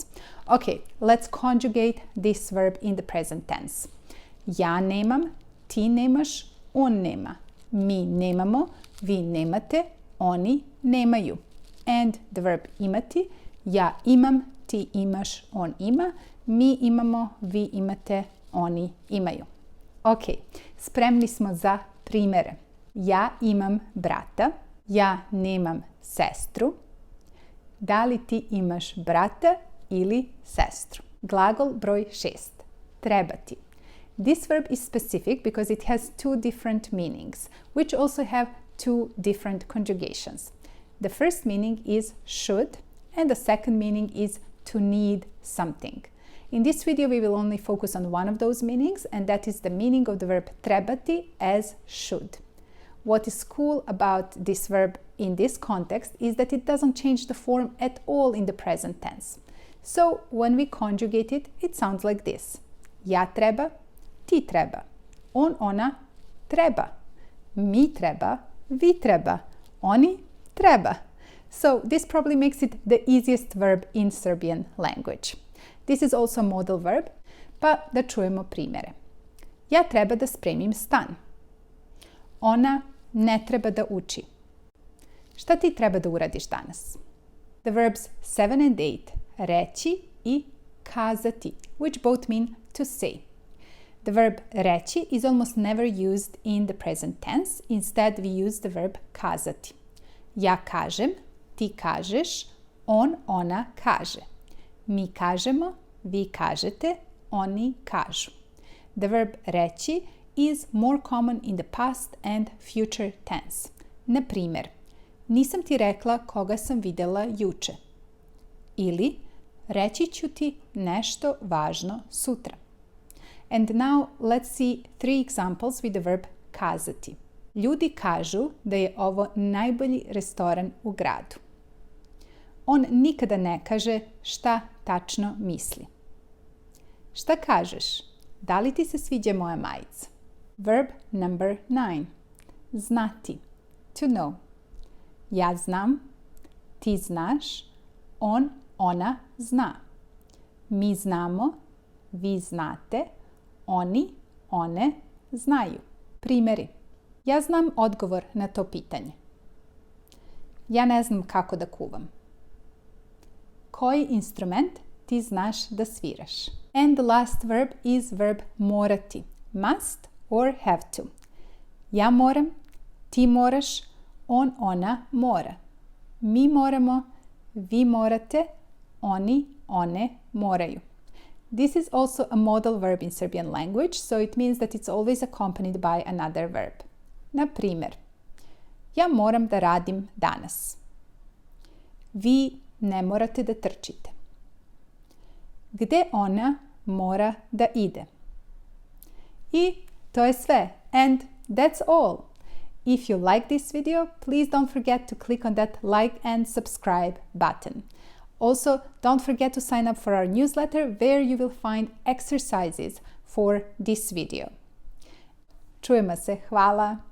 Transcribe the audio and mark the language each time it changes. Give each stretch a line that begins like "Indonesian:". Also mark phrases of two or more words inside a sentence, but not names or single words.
English: Okay, let's conjugate this verb in the present tense.
Serbian: Ja nemam, ti nemaš, on nema. Mi nemamo, vi nemate, oni nemaju.
English: And the verb
Serbian: imati. Ja imam, ti imaš, on ima. Mi imamo, vi imate, oni imaju. Ok, spremni smo za primere. Ja imam brata. Ja nemam sestru. Da li ti imaš brata ili sestru? Glagol broj 6. Trebati.
English: This verb is specific because it has two different meanings, which also have two different conjugations. The first meaning is should, and the second meaning is to need something. In this video, we will only focus on one of those meanings, and that is the meaning of the verb trebati as should. What is cool about this verb in this context is that it doesn't change the form at all in the present tense. So when we conjugate it, it sounds like this.
Serbian: Ja treba, ti treba. On, ona treba. Mi treba, vi treba. Oni treba.
English: So this probably makes it the easiest verb in Serbian language. This is also a modal verb,
Serbian: pa da čujemo primjere. Ja treba da spremim stan. Ona ne treba da uči. Šta ti treba da uradiš danas?
English: The verbs 7 and 8,
Serbian: reći i kazati,
English: which both mean to say. The verb reći is almost never used in the present tense. Instead, we use the verb kazati.
Serbian: Ja kažem, ti kažeš, on, ona kaže. Mi kažemo, vi kažete, oni kažu.
English: The verb reći is more common in the past and future tense.
Serbian: Na primjer, nisam ti rekla koga sam vidjela juče. Ili, reći ću ti nešto važno sutra. And now let's see 3 examples with the verb kazati. Ljudi kažu da je ovo najbolji restoran u gradu. on nikada ne kaže šta tačno misli. Šta kažeš? Da li ti se sviđa moja majica?
English: Verb number 9. Znati. To know.
Serbian: Ja znam, ti znaš, on, ona zna. Mi znamo, vi znate, oni, one znaju. Primjeri. Ja znam odgovor na to pitanje. Ja ne znam kako da kuvam. Koji instrument ti znaš da sviraš?
English: And the last verb is verb morati. Must or have to.
Serbian: Ja moram, ti moraš, on, ona mora. Mi moramo, vi morate, oni, one moraju.
English: This is also a modal verb in Serbian language, so it means that it's always accompanied by another verb.
Serbian: Na primjer, ja moram da radim danas. Vi ne morate da trčite. Gde ona mora da ide? I to je sve.
English: And that's all. If you like this video, please don't forget to click on that like and subscribe button. Also, don't forget to sign up for our newsletter where you will find exercises for this video.
Serbian: Čujemo se. Hvala!